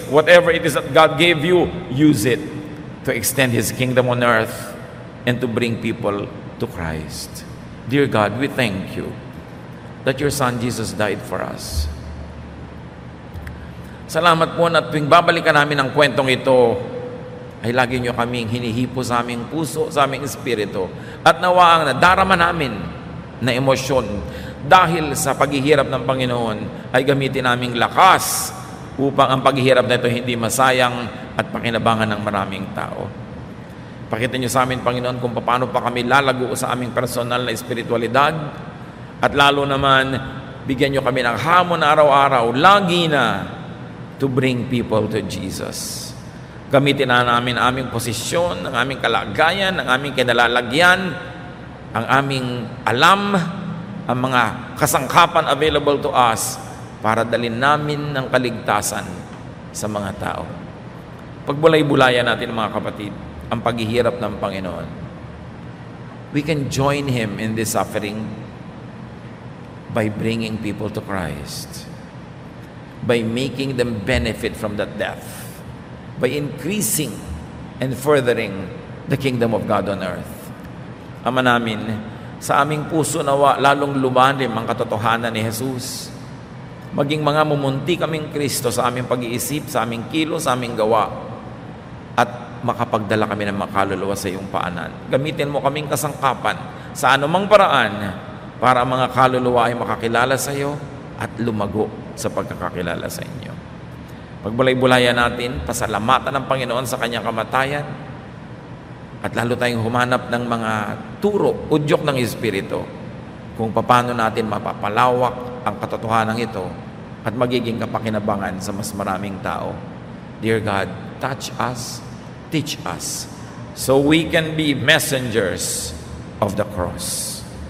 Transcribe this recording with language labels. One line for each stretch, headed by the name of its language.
English: Whatever it is that God gave you, use it to extend His kingdom on earth and to bring people to Christ. Dear God, we thank you that your Son Jesus died for us.
Filipino: Salamat po na tuwing babalikan namin ang kwentong ito, ay lagi nyo kaming hinihipo sa aming puso, sa aming espiritu, at nawa ang nadarama namin na emosyon dahil sa paghihirap ng Panginoon ay gamitin naming lakas upang ang paghihirap na ito hindi masayang at pakinabangan ng maraming tao. Pakita nyo sa amin, Panginoon, kung paano pa kami lalago sa aming personal na espiritualidad, at lalo naman, bigyan nyo kami ng hamon na araw-araw, lagi na,
English: to bring people to Jesus.
Filipino: Gamitin na namin aming posisyon, ang aming kalagayan, ang aming kinalalagyan, ang aming alam, ang mga kasangkapan
English: available to us
Filipino: para dalhin namin ng kaligtasan sa mga tao. Pagbulay-bulayan natin, mga kapatid, ang paghihirap ng Panginoon.
English: We can join Him in this suffering by bringing people to Christ, by making them benefit from that death, by increasing and furthering the kingdom of God on earth.
Filipino: Ama namin, sa aming puso nawa lalong lumalim ang katotohanan ni Jesus. Maging mga mumunti kaming Kristo sa aming pag-iisip, sa aming kilos, sa aming gawa, at makapagdala kami ng makaluluwa sa iyong paanan. Gamitin mo kaming kasangkapan sa anumang paraan para ang mga kaluluwa ay makakilala sa iyo at lumago sa pagkakakilala sa inyo. Pagbulay-bulayan natin, pasalamatan ng Panginoon sa kanyang kamatayan, at lalo tayong humanap ng mga turo, udyok ng Espiritu, kung paano natin mapapalawak ang katotohanan ito at magiging kapakinabangan sa mas maraming tao.
English: Dear God, touch us, teach us, so we can be messengers of the cross.